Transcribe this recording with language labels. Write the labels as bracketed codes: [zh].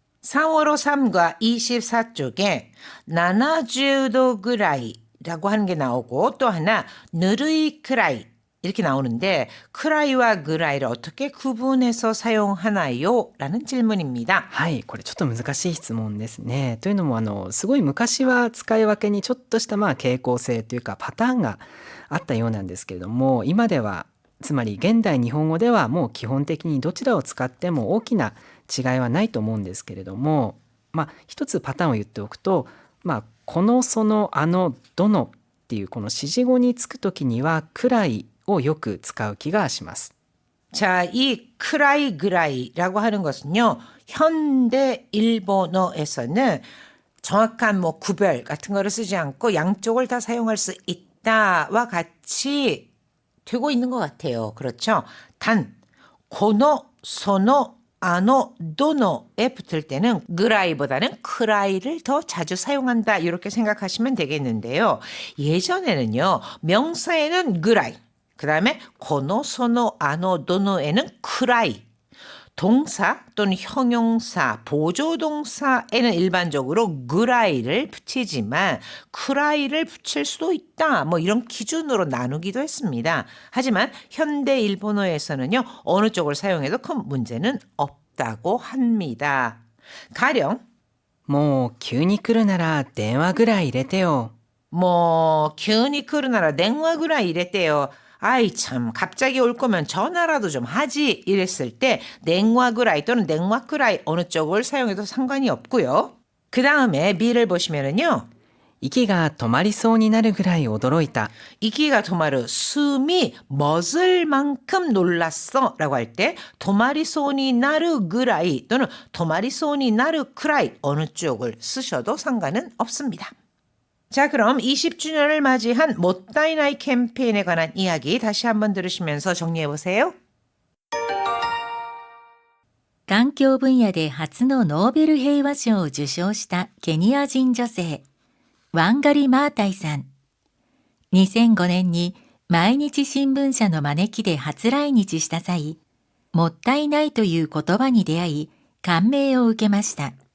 [ko] 상어로 3과 24쪽에 70도 그라이라고 하는 게 나오고 또 하나 느르이 크라이 이렇게 나오는데 크라이와 그라이를 어떻게 구분해서 사용하나요? 라는 질문입니다. [ja] はい、これちょっと難しい質問ですね。というのもすごい昔は使い分けにちょっとした傾向性というかパターンがあったようなんですけれども、今ではつまり現代日本語ではもう基本的にどちらを使っても大きな違いはないと思うんですけれども、一つパターンを言っておくと、このそのあのどのっていうこの指示語につくときにはくらいをよく使う気がします。 [ko] 자, 이 크라이 그라이라고 하는 것은요. 현대 일본어에서는 정확한 뭐 구별 같은 거를 쓰지 않고 양쪽을 다 사용할 수 있다와 같이 되고 있는 것 같아요. 그렇죠? 단 고노, 소노, 아노, 도노에 붙을 때는 그라이보다는 크라이를 더 자주 사용한다 이렇게 생각하시면 되겠는데요. 예전에는요. 명사에는 그라이, 그 다음에 고노, 소노, 아노, 도노에는 크라이, 동사 또는 형용사, 보조동사에는 일반적으로 그라이를 붙이지만 크라이를 붙일 수도 있다. 뭐 이런 기준으로 나누기도 했습니다. 하지만 현대 일본어에서는요. 어느 쪽을 사용해도 큰 문제는 없다고 합니다. 가령 [ja] もう急に来るなら電話ぐらい入れてよ。 [ko] 뭐 기운이 크르나라 냉화 그라이 이랬대요. 아이 참 갑자기 올 거면 전화라도 좀 하지 이랬을 때 냉화 그라이 또는 냉화 그라이 어느 쪽을 사용해도 상관이 없고요. 그 다음에 미를 보시면은요. [ja] 息が止まりそうになるぐらい驚いた。 [ko] 이기가 도마르 숨이 멎을 만큼 놀랐어 라고 할 때 도마리 소니 나르 그라이 또는 도마리 소니 나르 크라이 어느 쪽을 쓰셔도 상관은 없습니다. 자, 그럼 20주년을 맞이한 못다이나이 캠페인에 관한 이야기 다시 한번 들으시면서 정리해 보세요. [ja] 環境分野で初のノーベル平和賞を受賞したケニア人女性、ワンガリ・マータイさん。 2005年に毎日新聞社の招きで初来日した際、もったいないという言葉に出会い、感銘を受けました。